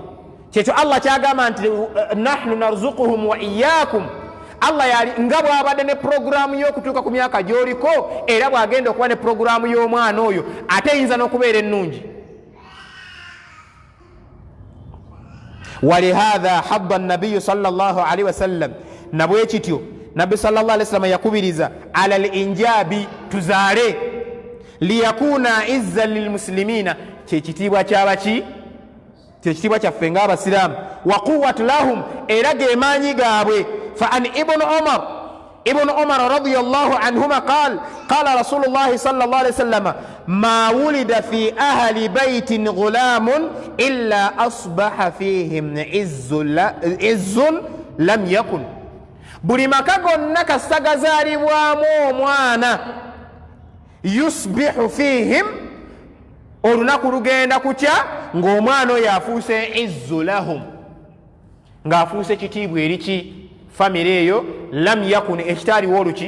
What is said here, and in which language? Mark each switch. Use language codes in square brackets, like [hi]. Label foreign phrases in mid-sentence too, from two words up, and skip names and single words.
[lg] Kyekyo Allah kyagamba nti [ar] نحن نرزقهم وإياكم. [lg] Allah yali nga bw'abadde ne programu y'okutuuka ku myaka gy'oliko, era bw'agenda okuba ne programu y'omwana oyo, ate eyinza n'okubeera ennungi. [ar] ولهذا حب النبي صلى الله عليه وسلم, [lg] nabwe kityo nabbi [ar] صلى الله عليه وسلم [lg] yakubiriza [ar] على الإنجاب, [lg] tuzaale, [ar] ليكون عزا للمسلمين, [lg] kyekitiibwa kyabaki? Kyekitiibwa kyaffe ng'abasiraamu, [ar] وقوة لهم, [lg] era ge maanyi gaabwe. [ar] فعن ابن عمر رضي الله عنهما قال رسول الله صلى الله عليه وسلم ما ولد في أهل بيت غلام إلا أصبح فيهم عز لم يكن, [lg] buli maka gonna kasita gazaalibwamu omwana, [ar] يصبح فيهم, [lg] olunaku lugenda kukya ng'omwana oyo afuuse [ar] عز لهم, [lg] ng'afuuse kitiibwa eriki? Famire eyo [ar] لم يكن, [lg] ekitaaliwo oluki?